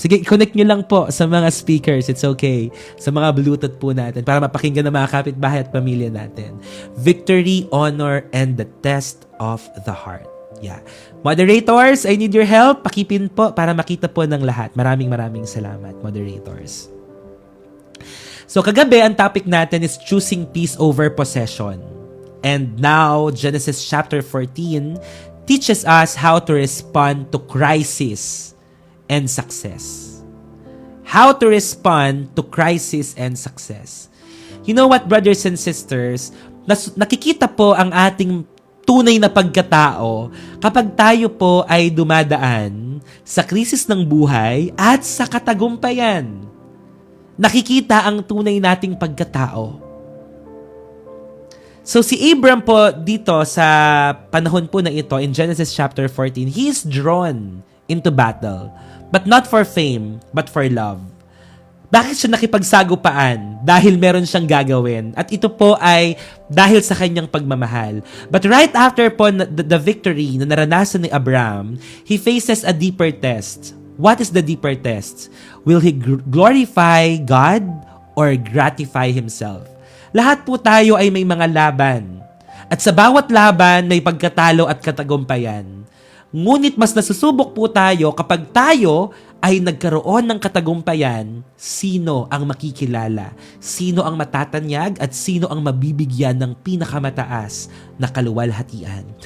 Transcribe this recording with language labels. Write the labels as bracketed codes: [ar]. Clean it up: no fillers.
[tl] Sige, connect nyo lang po sa mga speakers. [en] It's okay. [tl] Sa mga Bluetooth po natin para mapakinggan ng mga kapitbahay at pamilya natin. [en] Victory, honor, and the test of the heart. Yeah. [tl] Moderators, [en] I need your help. [tl] Pakipin po para makita po ng lahat. Maraming salamat, moderators. So, kagabi, ang topic natin is [en] choosing peace over possession. And now, Genesis chapter 14 teaches us how to respond to crisis and success. How to respond to crisis and success. You know what, brothers and sisters? [tl] Nakikita po ang ating tunay na pagkatao kapag tayo po ay dumadaan sa krisis ng buhay at sa katagumpayan. Nakikita ang tunay nating pagkatao. So si Abram po dito sa panahon po na ito in Genesis chapter 14, [en] he is drawn into battle. But not for fame, but for love. [tl] Bakit siya nakipagsagupaan? Dahil meron siyang gagawin. At ito po ay dahil sa kanyang pagmamahal. [en] But right after po the victory [tl] na naranasan ni Abram, [en] he faces a deeper test. What is the deeper test? Will he glorify God or gratify himself? [tl] Lahat po tayo ay may mga laban. At sa bawat laban, may pagkatalo at katagumpayan. Ngunit mas nasusubok po tayo kapag tayo ay nagkaroon ng katagumpayan, sino ang makikilala, sino ang matatanyag, at sino ang mabibigyan ng pinakamataas na kaluwalhatian.